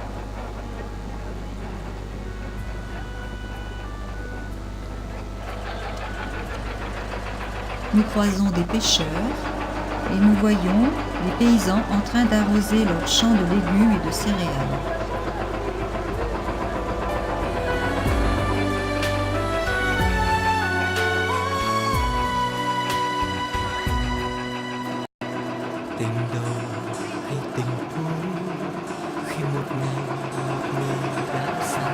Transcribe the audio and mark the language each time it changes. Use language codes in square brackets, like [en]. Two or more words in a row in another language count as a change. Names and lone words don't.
[fr] Nous croisons des pêcheurs et nous voyons les paysans en train d'arroser leurs champs de légumes et de céréales. [vi] Tình đầu hay tình cũ khi một ngày một người đã xa.